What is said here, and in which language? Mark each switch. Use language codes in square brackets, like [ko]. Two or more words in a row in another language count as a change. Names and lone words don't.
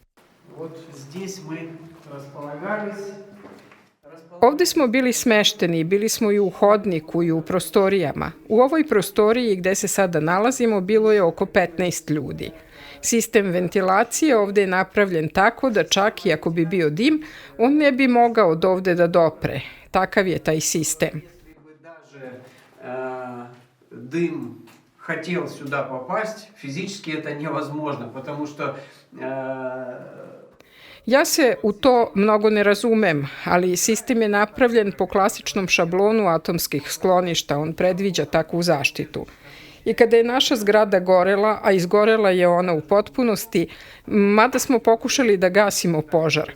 [sr] Ovde smo bili smešteni, bili smo i u hodniku i u prostorijama. U ovoj prostoriji gde se sada nalazimo bilo je oko 15 ljudi. Sistem ventilacije ovde je napravljen tako da čak i ako bi bio dim, on ne bi mogao od ovde da dopre. Takav je taj sistem. [ru] Дым хотел сюда попасть, физически это невозможно, потому что [sr] Ja se u to mnogo ne razumem, ali sistem je napravljen po klasičnom šablonu atomskih skloništa, on predviđa takvu zaštitu. I kada je naša zgrada gorela, a izgorela je ona u potpunosti, mada smo pokušali da gasimo požar.